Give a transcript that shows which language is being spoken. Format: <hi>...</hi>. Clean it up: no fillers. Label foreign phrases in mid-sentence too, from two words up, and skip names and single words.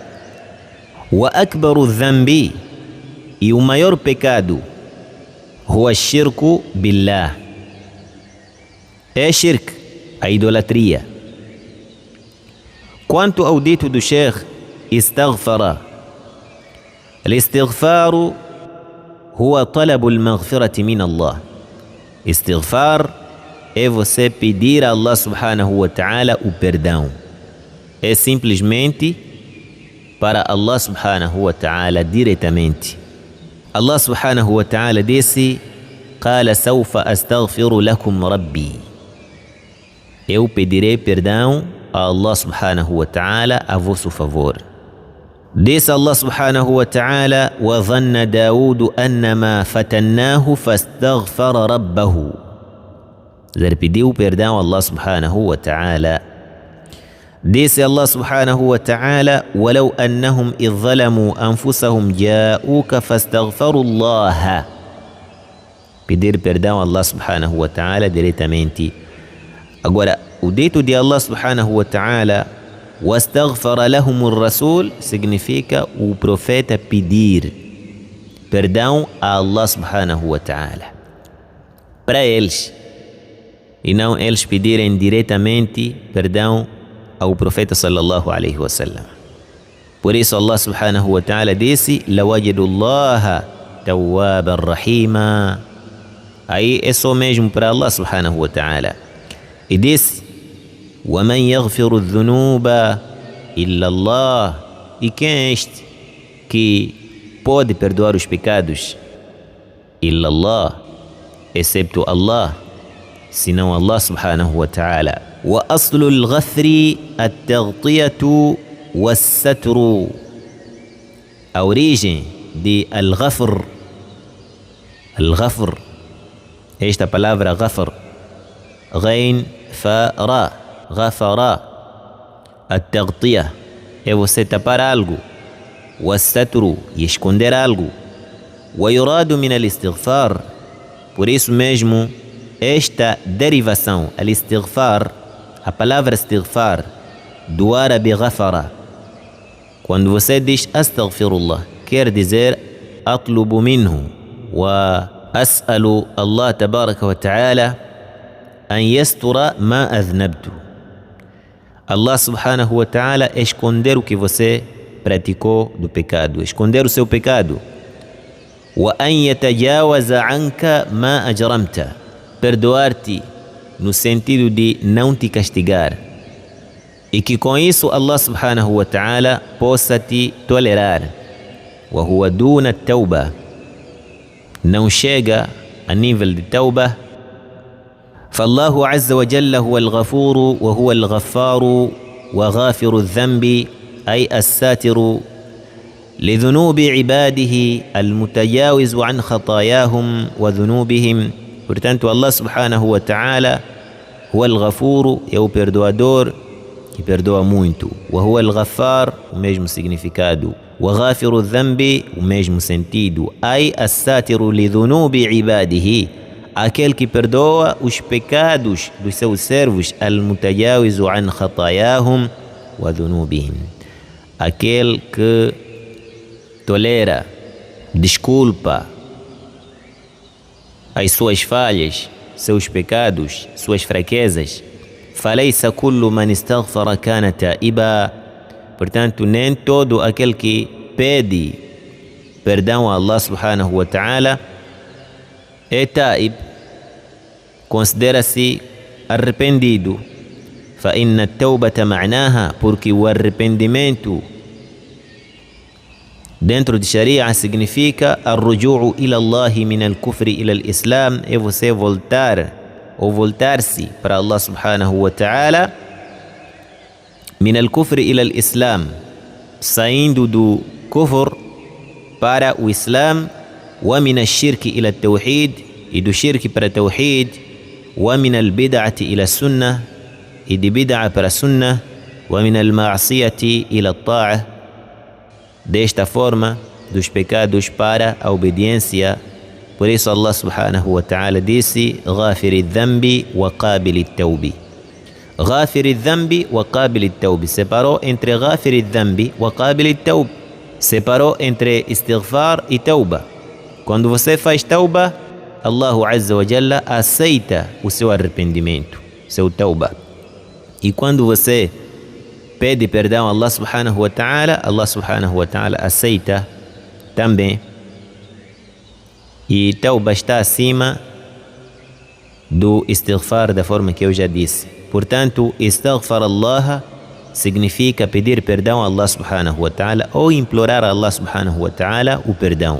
<ar>وأكبر الذنب,</ar> <pt>e o maior pecado,</pt> <ar>هو الشرك بالله,</ar> <pt>é shirk, a idolatria. Quanto ao dito do Sheikh</pt> <ar>استغفر، الاستغفار هو طلب المغفرة من الله.</ar> <pt>Istighfar é você pedir a</pt> <ar>الله سبحانه وتعالى</ar> <pt>o perdão, é simplesmente para</pt> <ar>الله سبحانه وتعالى</ar> <pt>diretamente.</pt> <ar>الله سبحانه وتعالى disse: "قال سوف أستغفر لكم ربي."</ar> <pt>Eu pedirei perdão a</pt> <ar>الله سبحانه وتعالى</ar> <pt>a vosso favor.</pt> <ar>Disse الله سبحانه وتعالى: "وظن داود أنما فتناه فاستغفر ربه."</ar> <pt>Ele pediu perdão a</pt> <ar>الله سبحانه وتعالى. Disse الله سبحانه وتعالى: "ولو أنهم إذ ظلموا أنفسهم جاءوك فاستغفروا الله."</ar> <pt>Pedir perdão a</pt> <ar>الله سبحانه وتعالى</ar> <pt>diretamente. Agora, o dito de</pt> <ar>الله سبحانه وتعالى واستغفر لهم الرسول",</ar> <pt>significa o profeta pedir perdão a</pt> <ar>الله سبحانه وتعالى</ar> <pt>para eles, e não eles pedirem diretamente perdão ao profeta</pt> <ar>صلى الله عليه وسلم.</ar> <pt>Por isso</pt> <ar>الله سبحانه وتعالى disse: "لوجدوا الله توابا رحيما."</ar> <pt>Aí é só mesmo para</pt> <ar>الله سبحانه وتعالى.</ar> <pt>E disse:</pt> <ar>"ومن يغفر الذنوب إلا الله."</ar> <pt>E quem é este que pode perdoar os pecados?</pt> <ar>إلا الله, excepto Allah, senão الله سبحانه وتعالى. وأصل الغفر التغطية والستر.</ar> <pt>A origem de al-ghafr, esta palavra ghafr,</pt> <ar>غين فاء راء,</ar> <pt>ghafara. At-taghtiya é você tapar algo, was-satru, e esconder algo.</pt> <ar>ويراد من الاستغفار.</ar> <pt>Por isso mesmo, esta derivação, al-istighfar, a palavra istighfar, do árabe ghafara. Quando você diz astaghfirullah, quer dizer</pt> <ar>أطلب منه وأسأل الله تبارك وتعالى أن يستر ما أذنبت. الله سبحانه وتعالى</ar> <pt>esconder o que você praticou do pecado, esconder o seu pecado.</pt> <ar>وأن يتجاوز عنك ما أجرمت,</ar> <pt>perdoar-te no sentido de não te castigar, e que com isso</pt> <ar>الله سبحانه وتعالى</ar> <pt>possa te tolerar.</pt> <ar>وهو دون توبة,</ar> <pt>não chega a nível de tauba.</pt> <ar>فالله عز وجل هو الغفور وهو الغفار وغافر الذنب أي الساتر لذنوب عباده المتجاوز عن خطاياهم وذنوبهم.</ar> <pt>Portanto,</pt> <ar>الله سبحانه وتعالى هو الغفور,</ar> <pt>é o perdoador que perdoa muito.</pt> <ar>وهو الغفار,</ar> <pt>o mesmo significado.</pt> <ar>وغافر الذنب,</ar> <pt>o mesmo sentido.</pt> <ar>أي الساتر لذنوب عباده,</ar> <pt>aquele que perdoa os pecados dos seus servos.</pt> <ar>المتجاوز عن خطاياهم وذنوبهم,</ar> <pt>aquele que tolera, desculpa as suas falhas, seus pecados, suas fraquezas.</pt> <ar>فليس كل من استغفر كان تائبا.</ar> <pt>Portanto, nem todo aquele que pede perdão a</pt> <ar>الله سبحانه وتعالى</ar> <pt>é ta'ib, considera-se arrependido.</pt> <ar>فإن التوبة معناها,</ar> <pt>porque o arrependimento dentro de Sharia significa</pt> <ar>الرجوع إلى الله من الكفر إلى</ar> <pt>al-islam, é você voltar ou voltar-se para</pt> <ar>الله سبحانه وتعالى من الكفر إلى الإسلام,</ar> <pt>saindo do kufr para o islam,</pt> <ar>ومن الشرك إلى التوحيد,</ar> <pt>e do shirk para tawhid,</pt> <ar>ومن البدعة إلى السنة,</ar> <pt>e de bid'a para sunnah,</pt> <ar>ومن المعصية إلى الطاعة,</ar> <pt>desta forma dos pecados para a obediência. Por isso</pt> <ar>الله سبحانه وتعالى disse: "غافر الذنب وقابل التوب." غافر الذنب وقابل التوب,</ar> <pt>separou entre</pt> <ar>غافر الذنب وقابل التوب,</ar> <pt>separou entre istighfar e tauba. Quando você faz tauba,</pt> <ar>الله عز وجل</ar> <pt>aceita o seu arrependimento, seu tauba. E quando você pede perdão a</pt> <ar>الله سبحانه وتعالى, الله سبحانه وتعالى</ar> <pt>aceita também. E tauba está acima do istighfar, da forma que eu já disse. Portanto,</pt> <ar>استغفر الله</ar> <pt>significa pedir perdão a</pt> <ar>الله سبحانه وتعالى</ar> <pt>ou implorar a</pt> <ar>الله سبحانه وتعالى</ar> <pt>o perdão.</pt>